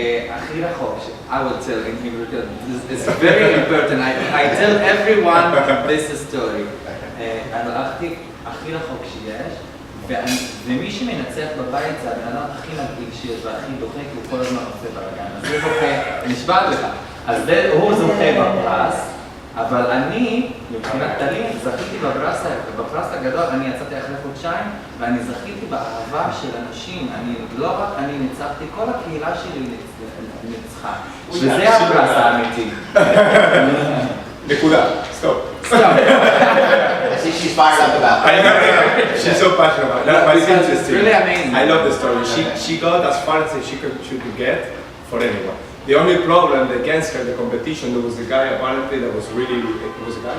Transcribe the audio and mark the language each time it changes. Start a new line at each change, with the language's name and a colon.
Hebrew: הכי רחוק,
English: I would tell in Hebrew, it's very important. I tell everyone this story.
Hebrew: הלכתי הכי רחוק שיש, ומי שמנצח בבית זה הבן אדם הכי מגעיל שיש והכי דוחה, כי הוא כל הזמן עושה בלגן. אז זה זוכה, נשבעת לך. אז הוא זוכה בפרס, אבל אני, מבחינת טלי, זכיתי בפרס הגדול. אני יצאתי אחרי חודשיים, ואני זכיתי באהבה של אנשים. לא רק אני ניצחתי, כל הקהילה שלי ניצחה. וזה הפרס האמיתי. נקודה. Stop.
English: I see she's fired up about that. She's so passionate about that. But it's interesting. It's really amazing. I love the story. She got as far as she could get for anyone. The only problem against her, the competition, there was a guy apparently that was really, it was a guy?